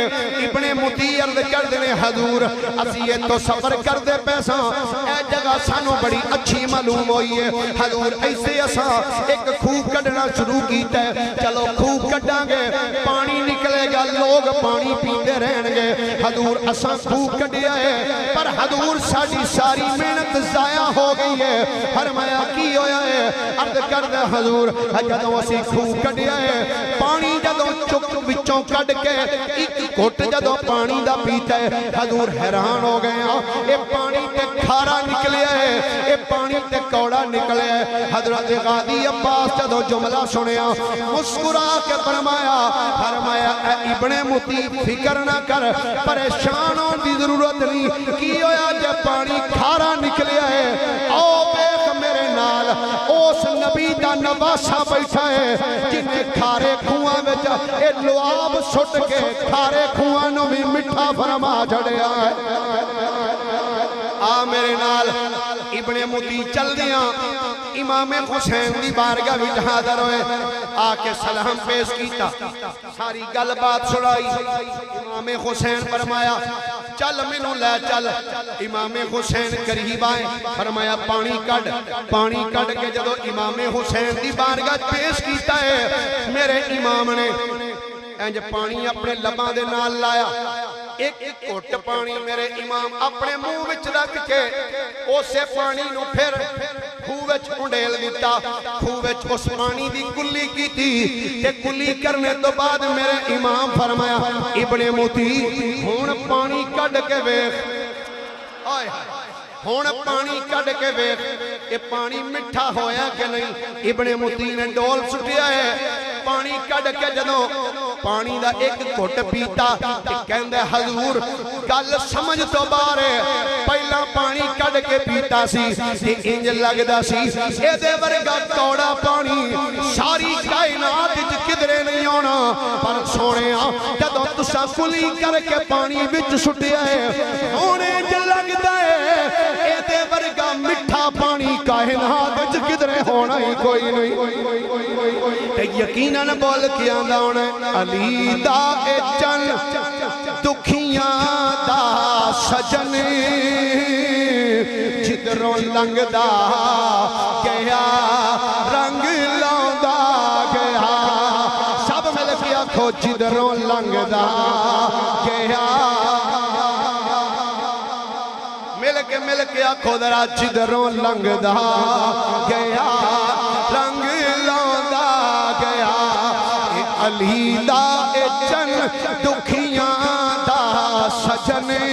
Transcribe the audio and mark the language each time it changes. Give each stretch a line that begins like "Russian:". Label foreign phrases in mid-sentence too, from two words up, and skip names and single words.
Punjabi: ابن متی عرض کر دینے حضور اسی تو سفر کر دے پیسا، اے جگہ سانو بڑی اچھی معلوم ہوئی ہے، حضور ایسے اسا ایک خوب کڑنا شروع کیتا ہے، چلو خوب کڑنا گے پانی نکلے گا لوگ پانی پیتے رہن گے، حضور اسا خوب کڑیا ہے پر حضور ساری محنت ضائع ہو گئی ہے، فرمایا کی ہویا ہے؟ عرض کر دے حضور جدوں اسی خوب کڑیا ہے پانی جدوں چک بچوں کڑ کے ایک گھٹ جدوں پانی دا پیتا ہے، حضور حیران ہو گئے اے پانی تے کھارا نکلیا ہے، اے پانی تے کوڑا نکلیا ہے۔ حضرت غازی عباس جدوں جملہ سنیا مسکرا کے فرمایا اے ابن متی فکر نہ کر، پریشانوں دی ضرورت نہیں، کی ہویا جے پانی کھارا نکلیا ہے، او بیک میرے نال اس نبی دا نواسا بیٹھا ہے جنہیں کھارے کھواں وچ اے لعاب سٹ کے کھارے کھواں نو بھی مٹھا فرما چھڑیا ہے آ میرے نال ابن متی چل دیاں امام حسین دی بارگاہ وچ حاضر ہوئے آ کے سلام پیش کیتا ساری گل بات سنائی امام حسین فرمایا چل مینوں لے چل امام حسین قریب آئے فرمایا پانی کڈ کے جدو امام حسین دی بارگاہ پیش کیتا ہے میرے امام نے انج پانی اپنے لباں دے نال لایا ایک گھٹ پانی میرے امام اپنے منہ وچ رکھ کے اسے پانی نو پھر خوہ وچ انڈیل دیتا خوہ وچ اس پانی دی کلی کیتی تے کلی کرنے تو بعد میرے امام فرمایا ابن موتی ہن پانی کڈ کے ویکھ آئے ہن پانی کڈ کے ویکھ یہ پانی میٹھا ہویا کہ نہیں ابن موتی نے ڈول سٹیا ہے پانی کڈ کے جدوں پانی دا ایک گھٹ پیتا کہندے حضور گل سمجھ تو باہر ہے پہلا پانی کڈ کے پیتا سی تے انج لگدا سی اے دے ورگا کوڑا پانی ساری کائنات وچ کدرے نہیں ہونا پر سونیا جدوں تساں کلی کر کے پانی وچ سٹیا ہے ہن انج لگدا ہے اے دے ورگا میٹھا پانی کائنات وچ کدرے ہونا ہی کوئی نہیں تے یقیناً بول کے آندا ہونا علی دا اے چن دکھیاں دا سجن جدروں لنگ دا گیا رنگ لاؤں گیا سب مل کے آکھو جدروں لنگ دا گیا مل کے آکھو ذرا جدروں لنگ دا گیا رنگ لاؤں گیا علی دا اے چن دکھیاں دا سجن